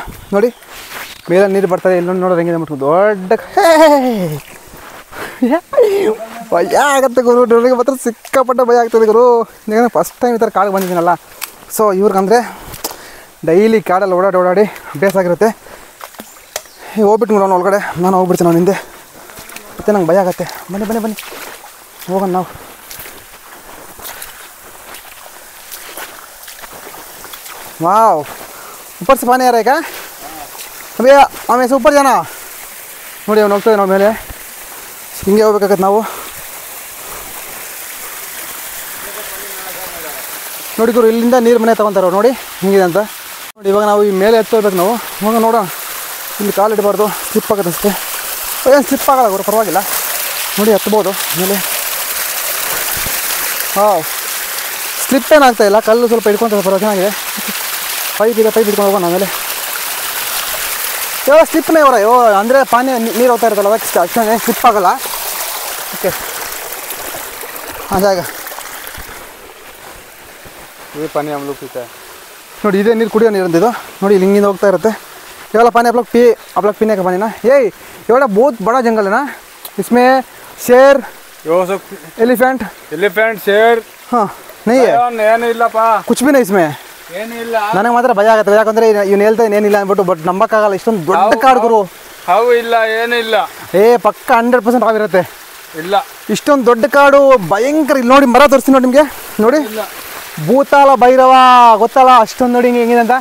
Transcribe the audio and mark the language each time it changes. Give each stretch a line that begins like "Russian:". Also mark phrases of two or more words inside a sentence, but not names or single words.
Kannada: ನೋಡಿ ಮೇಲೆ ನೀರು ಬರ್ತಾರೆ, ಇಲ್ಲಿ ನೋಡೋದು ಹೆಂಗಿದೆ ಅಂದ್ಬಿಟ್ಟು ದೊಡ್ಡ ಭಯ ಆಗತ್ತೆ ಗುರು, ನನಗೆ ಮಾತ್ರ ಸಿಕ್ಕಾಪಟ್ಟೆ ಭಯ ಆಗ್ತದೆ ಗುರು. ಯಾಕಂದರೆ
English: first time
Kannada: ಈ ಥರ ಕಾಡಿಗೆ ಬಂದಿದ್ದೀನಲ್ಲ, ಸೊ ಇವ್ರಿಗಂದರೆ ಡೈಲಿ ಕಾಡಲ್ಲಿ ಓಡಾಡಿ ಅಭ್ಯಾಸ ಆಗಿರುತ್ತೆ. ಈಗ ಹೋಗ್ಬಿಟ್ಟು ನೋಡೋಣ ಒಳಗಡೆ, ನಾನು ಹೋಗ್ಬಿಡ್ತೀನಿ ಅವ್ನ ಹಿಂದೆ, ಮತ್ತು ನಂಗೆ ಭಯ ಆಗತ್ತೆ. ಬನ್ನಿ ಹೋಗೋಣ ನಾವು.
Hindi: वाह, ऊपर से पानी आ रहा है क्या? अभी हमें से ऊपर जाना ನೋಡಿ.
Kannada: ಅವ್ನು ಹೋಗ್ತದೆ ನಾವು ಮೇಲೆ, ಹಿಂಗೆ ಹೋಗ್ಬೇಕಾಗತ್ತೆ ನಾವು. ನೋಡಿ ಗುರು, ಇಲ್ಲಿಂದ ನೀರು ಮನೆ ತೊಗೊತಾರೆ ನೋಡಿ ಹಿಂಗಿದೆ ಅಂತ. ನೋಡಿ ಇವಾಗ ನಾವು ಈ ಮೇಲೆ ಎತ್ತೋಗ್ಬೇಕು ನಾವು. ಹೋಗ ನೋಡೋಣ, ಇಲ್ಲಿ ಕಾಲು ಇಡಬಾರ್ದು, ಸ್ಲಿಪ್ ಆಗುತ್ತೆ ಅಷ್ಟೇ. ಏನು ಸ್ಲಿಪ್ ಆಗಲ್ಲ ಗುರು, ಪರವಾಗಿಲ್ಲ. ನೋಡಿ ಹತ್ಬೋದು ಮೇಲೆ. ಹಾಂ, ಸ್ಲಿಪ್ ಏನಾಗ್ತಾಯಿಲ್ಲ, ಕಲ್ಲು ಸ್ವಲ್ಪ ಹಿಡ್ಕೊತಾರೆ, ಪರವಾಗಿ ಚೆನ್ನಾಗಿದೆ. ಪೈಪ್ ಹಿಡ್ಕೊಂಡು ಹೋಗೋಣ ಆಮೇಲೆ. ಇವಾಗ ಸ್ಲಿಪ್ನೇ ಇವರ ಅಂದರೆ ಪಾನಿ ನೀರು ಹೋಗ್ತಾ ಇರುತ್ತಲ್ಲ, ಅದಕ್ಕೆ ಅಷ್ಟೇ ಸ್ಲಿಪ್ ಆಗೋಲ್ಲ. ಓಕೆ, ಹಾಂ ಜಾಗ
Hindi: ये पानी हम लोग पीता है.
Kannada: ನೋಡಿ, ಇದೇ ನೀರು ಕುಡಿಯೋ ನೀರು ಅಂತಿದ್ದು. ನೋಡಿ ಇಲ್ಲಿ ಹಿಂಗಿಂದ ಹೋಗ್ತಾ ಇರುತ್ತೆ.
Hindi: इवाला पानी आप लोग पीने का पानी ना. ये वाला बहुत बड़ा जंगल है ना, इसमें शेर, एलिफेंट शेर हाँ नहीं है,
Kannada: ಏನಿಲ್ಲಪ್ಪ,
Hindi: कुछ भी नहीं इसमें.
Kannada: ಏನಿಲ್ಲ. ನನಗೆ ಮಾತ್ರ ಭಯ ಆಗುತ್ತೆ, ಯಾಕಂದರೆ ಇವ್ನು ಹೇಳ್ತಾನೆ ಏನಿಲ್ಲ ಅಂದ್ಬಿಟ್ಟು. ಬಟ್ ನಂಬಕ್ಕಾಗಲ್ಲ, ಇಷ್ಟೊಂದು ದೊಡ್ಡ ಕಾಡು ಗುರು. ಹಾವು ಇಲ್ಲ, ಏನಿಲ್ಲ. ಪಕ್ಕ 100% ಹಾವಿರುತ್ತೆ. ಇಲ್ಲ, ಇಷ್ಟೊಂದು ದೊಡ್ಡ ಕಾಡು, ಭಯಂಕರ. ಇಲ್ಲಿ ನೋಡಿ ಮರ ತೋರಿಸ್ತೀನಿ ನೋಡಿ ನಿಮಗೆ. ನೋಡಿ ಭೂತಾಳ ಭೈರವ ಗೊತ್ತಲ್ಲ, ಅಷ್ಟೊಂದು ನೋಡಿ ಹೆಂಗಿದೆ ಅಂತ.